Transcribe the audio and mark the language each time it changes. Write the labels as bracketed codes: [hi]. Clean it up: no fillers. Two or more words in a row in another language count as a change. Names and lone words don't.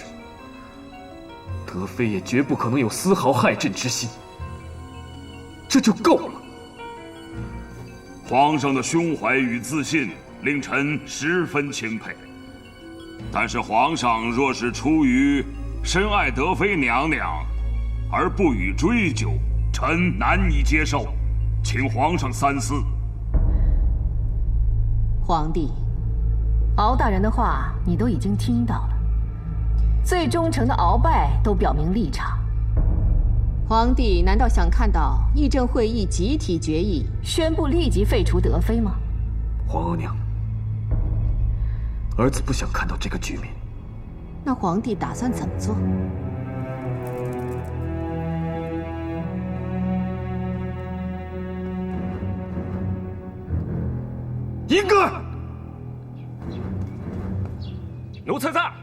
[zh] 德妃也絕不可能有絲毫害朕之心，這就夠了。皇上的胸懷與自信令臣十分欽佩，但是皇上若是出於深愛德妃娘娘而不予追究，臣難以接受，請皇上三思。皇帝，敖大人的話你都已經聽到了。最忠誠的鳌拜都表明立場，皇帝難道想看到議政會議集體決議，宣布立即廢除德妃嗎？皇後娘，兒子不想看到這個局面。那皇帝打算怎麼做？一個，奴才在。